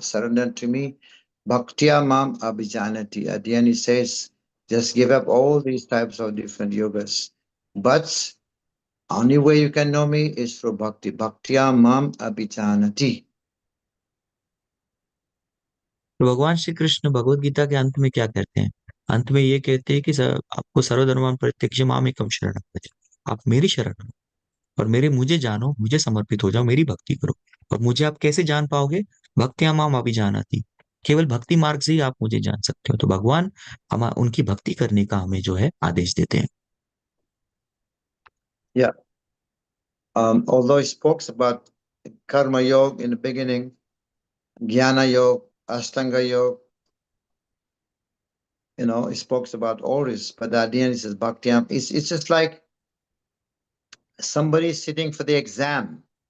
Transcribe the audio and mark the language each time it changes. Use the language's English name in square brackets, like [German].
[English] Surrender to me, [Sanskrit] Bhaktya Mam Abhijanati. [English] At the end he says, just give up all these types of different yogas. But only way you can know me is through Bhakti. [Sanskrit] Bhaktya Mam Abhijanati. [Hindi] तो भगवान श्री कृष्ण भगवत गीता के अंत में क्या कहते हैं? अंत में ये कहते हैं कि आपको [Sanskrit] सर्वधर्मान प्रत्यक्ष मामेकम शरणं व्रज, [Hindi] आप मेरी शरण लो और मुझे जानो, मुझे समर्पित हो जाओ, मेरी भक्ति करो। और मुझे आप कैसे जान पाओगे? [Sanskrit] भक्त्या माम अभिजानाति, [Hindi] केवल भक्ति मार्ग से ही आप मुझे जान सकते हो। तो भगवान हम उनकी भक्ति करने का हमें जो है आदेश देते हैं। [English] Yeah. Although he spoke about Karma Yoga in the beginning, Jnana Yoga, Astanga Yoga, he spoke about all this, but at the end he says Bhakti. It's just like somebody sitting for the exam.